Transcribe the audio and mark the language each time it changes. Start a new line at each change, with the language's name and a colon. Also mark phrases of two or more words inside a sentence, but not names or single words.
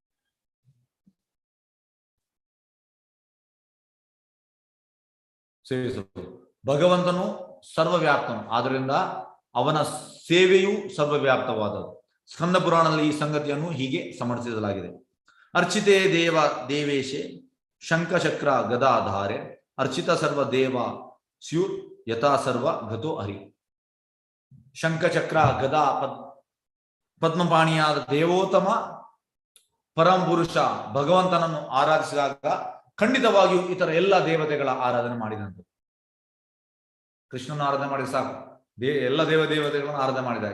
Kannada: ಸೇವಿಸಬಹುದು. ಭಗವಂತನು ಸರ್ವವ್ಯಾಪ್ತನು, ಆದ್ದರಿಂದ ಅವನ ಸೇವೆಯು ಸರ್ವವ್ಯಾಪ್ತವಾದದ್ದು. ಸ್ಕಂದ ಪುರಾಣದಲ್ಲಿ ಈ ಸಂಗತಿಯನ್ನು ಹೀಗೆ ಸಮರ್ಥಿಸಲಾಗಿದೆ.
Sanskrit: ಅರ್ಚಿತೆ ದೇವೇಶೆ ಶಂಖಚಕ್ರ ಗದಾಧಾರೆ ಅರ್ಚಿತ ಸರ್ವ ದೇವ ಸ್ಯೂರ್ ಯಥಾ ಸರ್ವ ಗತೋ ಹರಿ.
Kannada: ಶಂಖಚಕ್ರ ಗದಾ ಪದ್ಮಪಾಣಿಯಾದ ದೇವೋತ್ತಮ ಪರಮಪುರುಷ ಭಗವಂತನನ್ನು ಆರಾಧಿಸಿದಾಗ ಖಂಡಿತವಾಗಿಯೂ ಇತರ ಎಲ್ಲ ದೇವತೆಗಳ ಆರಾಧನೆ ಮಾಡಿದಂತೆ. ಕೃಷ್ಣನ ಆರಾಧನೆ ಮಾಡಿ ಸಾಕು, ಎಲ್ಲ ದೇವತೆಗಳನ್ನು ಆರಾಧನೆ ಮಾಡಿದಾಗ.